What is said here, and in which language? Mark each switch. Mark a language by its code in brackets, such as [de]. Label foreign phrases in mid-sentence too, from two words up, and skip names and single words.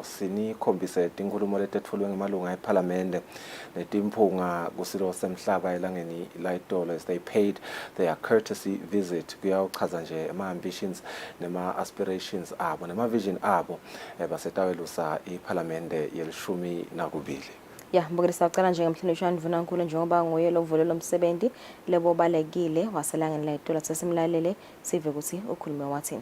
[ss] sinikhombise tinkulumo letetfulwe ngemalunga eParliament netimphunga kusilo semhlaba elangeni layitolo [en] as they paid their courtesy visit [ss] kuyawuchaza nje ama-ambitions nema-aspirations abo nema-vision abo basetawelusa iParliament yelishumi nakubili. Ya mbukilisa ucala njengemhlonishwa Mvunankulu njengoba nguye lokuvulela umsebenzi lebo balekile waselangeni layitolo sesimlalele sive ukuthi ukhulume wathini.